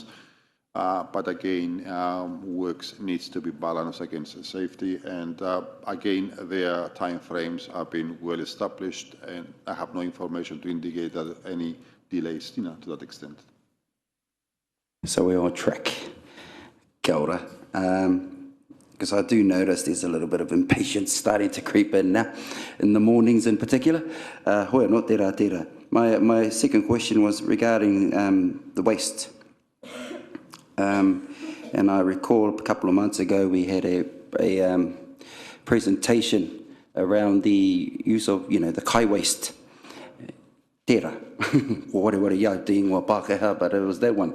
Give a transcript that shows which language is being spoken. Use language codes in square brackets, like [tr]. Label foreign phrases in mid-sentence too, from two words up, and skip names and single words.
[en] But again, works needs to be balanced against safety, and again, their time frames have been well established, and I have no information to indicate that any delays, to that extent. So we're on track. [mi] Kia ora. [en] Because I do notice there's a little bit of impatience starting to creep in now, in the mornings in particular. Hoi no tera tera. My second question was regarding the waste. And I recall a couple of months ago we had a presentation around the use of, the kai waste. Tera. But it was that one.